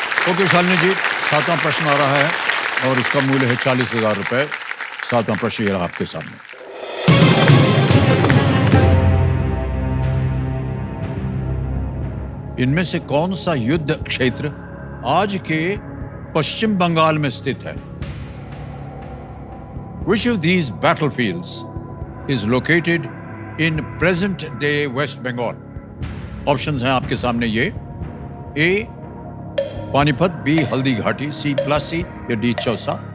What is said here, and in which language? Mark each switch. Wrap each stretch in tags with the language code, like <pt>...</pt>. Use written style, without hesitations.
<hi>Okay Shalini जी, 7वां प्रश्न आ रहा है और इसका मूल्य है 40,000 रुपए। 7वां प्रश्न ये रहा आपके सामने। इनमें से कौन सा युद्ध क्षेत्र आज के पश्चिम बंगाल में स्थित है?</hi> <en>Which of these battlefields is located in present day West Bengal?</en> <hi>Options हैं आपके सामने ये। ए पानीपत, बी हल्दी घाटी, सी प्लासी या डी चौसा।</hi>